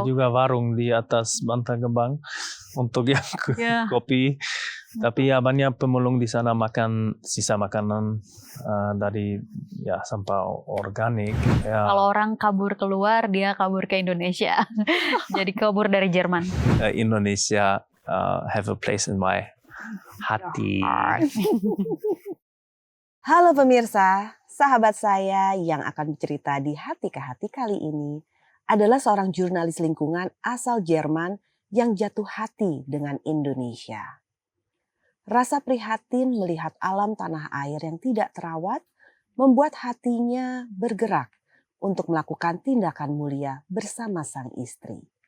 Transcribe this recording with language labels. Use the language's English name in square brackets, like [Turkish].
[Indonesian] ada juga warung di atas Bantar Gebang untuk yang kopi. Tapi ya banyak pemulung di sana makan sisa makanan dari sampah organik. Ya. Kalau orang kabur keluar, dia kabur ke Indonesia. Jadi kabur dari Jerman. [English] Indonesia have a place in my hati. [Indonesian] Halo pemirsa, sahabat saya yang akan bercerita di Hati ke Hati kali ini adalah seorang jurnalis lingkungan asal Jerman yang jatuh hati dengan Indonesia. Rasa prihatin melihat alam tanah air yang tidak terawat membuat hatinya bergerak untuk melakukan tindakan mulia bersama sang istri.